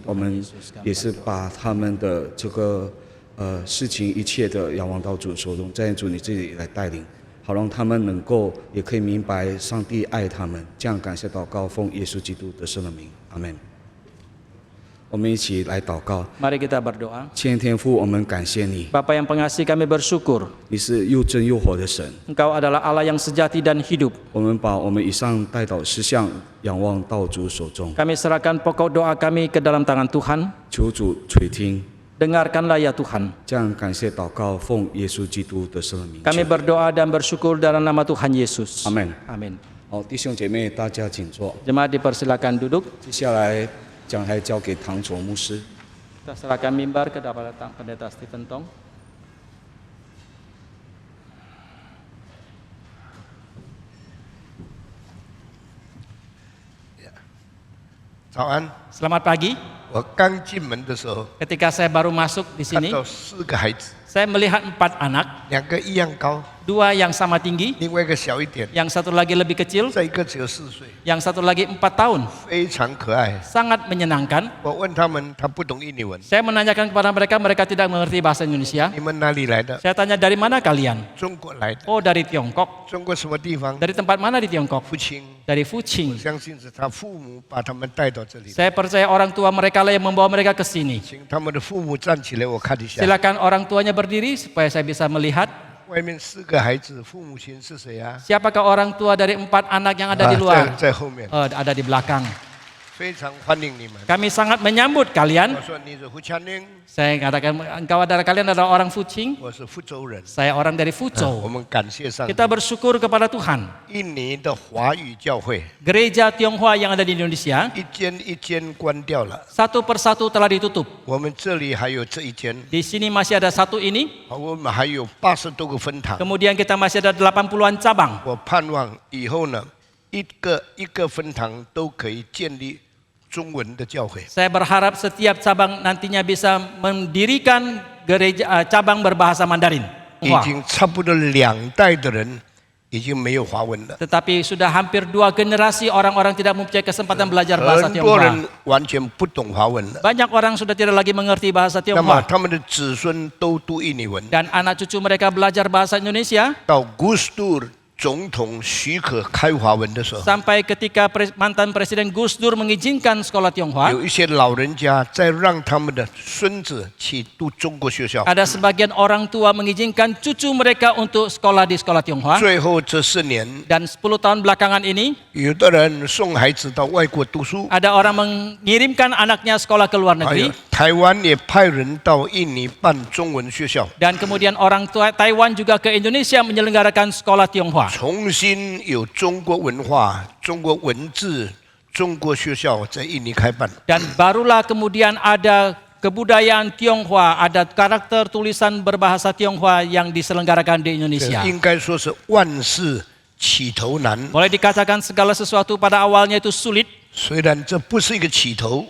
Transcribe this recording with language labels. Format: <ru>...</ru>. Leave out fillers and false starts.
<zh>我们也是把他们的这个事情一切的仰望到主手中，在主你这里来带领，好让他们能够也可以明白上帝爱他们。这样感谢祷告，奉耶稣基督的圣名，阿门。我们一起来祷告。</zh> <id>Mari kita berdoa.</id> <zh>亲爱的天父，我们感谢你，</zh> <id>Bapa yang pengasih, kami bersyukur</id> <zh>你是又真又活的神。</zh> <id>Engkau adalah Allah yang sejati dan hidup.</id> <zh>我们把我们以上带导事项仰望到主手中，</zh> <id>Kami serahkan pokok doa kami ke dalam tangan Tuhan.</id> <zh>求主垂听。</zh> <id>Dengarkanlah ya Tuhan.</id> <zh>这样感谢祷告，奉耶稣基督的圣名。</zh> <id>Kami berdoa dan bersyukur dalam nama Tuhan Yesus. Amin. Amin.</id> <zh>好，弟兄姐妹，大家请坐。</zh> <id>Jemaat dipersilakan duduk.</id> <zh>接下来讲台交给唐卓牧师。</zh> <id>Kita serahkan mimbar kepada Pendeta Stephen Tong.</id> <zh>早安！</zh> <id>Selamat pagi.</id> <zh>我刚进门的时候，</zh> <id>Ketika saya baru masuk di</id> <zh>看</zh> <id>sini,</id> <zh>到4个孩子，</zh> <id>saya melihat 4 anak,</id> <zh>2个一样高，</zh> <id>2 yang sama tinggi,</id> <zh>另外一个小一点，</zh> <id>yang satu lagi lebih kecil,</id> <zh>再一个只有4岁，</zh> <id>yang satu lagi 4 tahun.</id> <zh>非常可爱。</zh> <id>Sangat menyenangkan.</id> <zh>我问他们，他不懂印尼文，</zh> <id>Saya menanyakan kepada mereka, mereka tidak mengerti bahasa Indonesia.</id> <zh>你们哪里来的？</zh> <id>Saya tanya, dari mana kalian?</id> <zh>中国来的。</zh> <id>Oh, dari Tiongkok.</id> <zh>中国什么地方？</zh> <id>Dari tempat mana di Tiongkok?</id> <zh>父亲，</zh> <id>Dari</id> <zh>我</zh> <id>Fuqing.</id> <zh>相信是他父母把他们带到这里。</zh> <id>Saya percaya orang tua mereka lah yang membawa mereka ke sini.</id> <zh>请他们的父母站起来，我看一下。</zh> <id>Silakan orang tuanya berdiri supaya saya bisa melihat</id> <zh>外面4个孩子，父母亲是谁啊？</zh> <id>siapakah orang tua dari 4 anak yang ada di luar.</id> <zh>在后面，</zh> <id>Ada di belakang.</id> <zh>非常欢迎你们。</zh> <id>Kami sangat menyambut kalian.</id> <zh>我说你是胡强宁，</zh> <id>Saya katakan engkau adalah kalian adalah orang Fuqing.</id> <zh>我是福州人。</zh> <id>Saya orang dari</id> <zh>我</zh> <id>Fuzhou.</id> <zh>们感谢上帝。</zh> <id>Kita bersyukur kepada Tuhan.</id> <zh>印尼的华语教会</zh> <id>Gereja Tionghoa yang ada di Indonesia</id> <zh>一间一间关掉了，</zh> <id>satu persatu telah ditutup.</id> <zh>我们这里还有这一间，</zh> <id>Di sini masih ada satu ini.</id> <zh>我们还有80多个分堂。</zh> <id>Kemudian kita masih ada 80-an cabang.</id> <zh>我盼望以后呢，一个分堂都可以建立中文的教会。</zh> <id>Saya berharap setiap cabang nantinya bisa mendirikan gereja cabang berbahasa Mandarin.</id> <zh>已经差不多2代的人已经没有华文了，</zh> <id>Tetapi sudah hampir 2 generasi orang-orang tidak mempunyai kesempatan belajar bahasa</id> <zh>很多</zh> <id>Tionghoa.</id> <zh>人完全不懂华文了。</zh> <id>Banyak orang sudah tidak lagi mengerti bahasa</id> <zh>那么</zh> <id>Tionghoa.</id> <zh>他们的子孙都读印尼文，</zh> <id>Dan anak cucu mereka belajar bahasa Indonesia</id> <zh>到 Gus Dur 总统许可开华文的时候，</zh> <id>sampai ketika mantan Presiden Gus Dur mengizinkan sekolah Tionghoa.</id> <zh>有一些老人家在让他们的孙子去读中国学校。</zh> <id>Ada sebagian orang tua mengizinkan cucu mereka untuk sekolah di sekolah Tionghoa.</id> <zh>最后这4年，</zh> <id>Dan 10 tahun belakangan ini</id> <zh>有的人送孩子到外国读书，</zh> <id>ada orang mengirimkan anaknya sekolah ke luar</id> <zh>还有</zh> <id>negeri.</id> <zh>台湾也派人到印尼办中文学校，</zh> <id>Dan kemudian orang tua Taiwan juga ke Indonesia menyelenggarakan sekolah Tionghoa.</id> <zh>重新有中国文化、中国文字、中国学校在印尼开办。</zh> <id>Dan barulah kemudian ada kebudayaan Tionghoa, ada karakter tulisan berbahasa Tionghoa yang diselenggarakan di Indonesia.</id> <zh>应该说是万事起头难，</zh> <id>Boleh dikatakan segala sesuatu pada awalnya itu sulit,</id> <zh>虽然这不是一个起头，</zh>